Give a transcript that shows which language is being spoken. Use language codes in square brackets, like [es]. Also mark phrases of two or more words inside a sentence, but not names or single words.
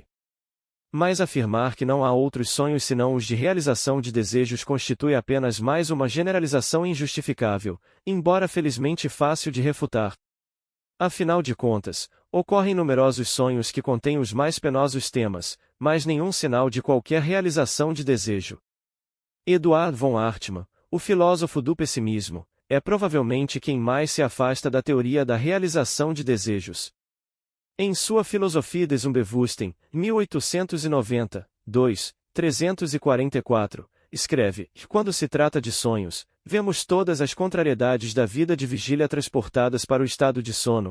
[pt] Mas afirmar que não há outros sonhos senão os de realização de desejos constitui apenas mais uma generalização injustificável, embora felizmente fácil de refutar. Afinal de contas, ocorrem numerosos sonhos que contêm os mais penosos temas, mas nenhum sinal de qualquer realização de desejo. Eduard von Hartmann, o filósofo do pessimismo, é provavelmente quem mais se afasta da teoria da realização de desejos. Em sua Philosophie des Unbewussten, 1890, 2, 344, escreve que quando se trata de sonhos, vemos todas as contrariedades da vida de vigília transportadas para o estado de sono.